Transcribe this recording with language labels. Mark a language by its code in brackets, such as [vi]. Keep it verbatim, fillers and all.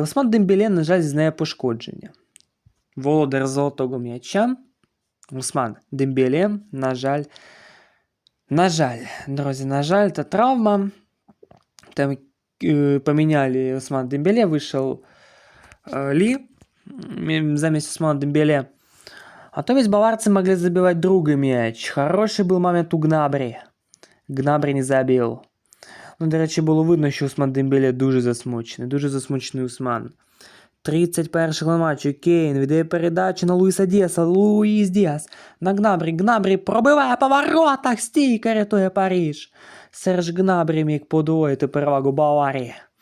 [uk] Усман Дембеле, на жаль, знає пошкодження. Володар золотого м'яча. Усман Дембеле, на жаль, на жаль, друзі, на жаль, це травма. Там е, поміняли Усмана Дембеле, вийшов е, Лі м, замість Усмана Дембеле. [ru] А то ведь баварцы могли забивать другой мяч. Хороший был момент у Гнабрі. [uk] Гнабрі не забив. Ну, до речі, було видно, що Усман Дембеле дуже засмучений. Дуже засмучений Усман. тридцять перший матчу Кейн віддає передачу на Луїса Діаса. Луїс Діас на Гнабрі. Гнабрі пробиває по воротах. Стійка рятує Париж. Серж Гнабрі міг подвоїти перевагу Баварії.